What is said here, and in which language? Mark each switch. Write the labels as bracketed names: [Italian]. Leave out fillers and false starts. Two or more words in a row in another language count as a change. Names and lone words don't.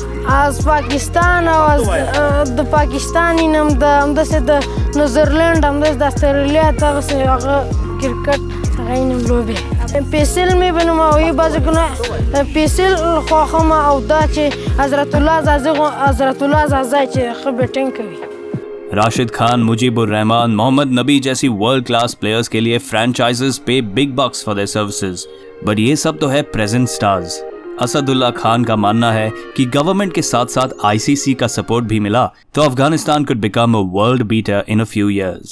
[Pashto] از پاکستان او از د پاکستان نم د همداسې د نیوزرلند همداسې د استرالیا دغسې هغه کرکټ هغه نم لوبې پیسل مې بنوموي بعضې کنه پیسل خوښم او دا چې حضرت الله زازی چې ښه بیټینګ کوي [English] राशिद खान, मुजीबुर रहमान, मोहम्मद नबी जैसी world class players [Hindi] के लिए [English] franchises pe big bucks for their services, but [Hindi] ये सब तो है [English] present stars. [Hindi] असदुल्ला खान का मानना है कि गवर्नमेंट के साथ साथ आईसीसी का सपोर्ट भी मिला तो अफगानिस्तान [English] could become a world beater in a few years.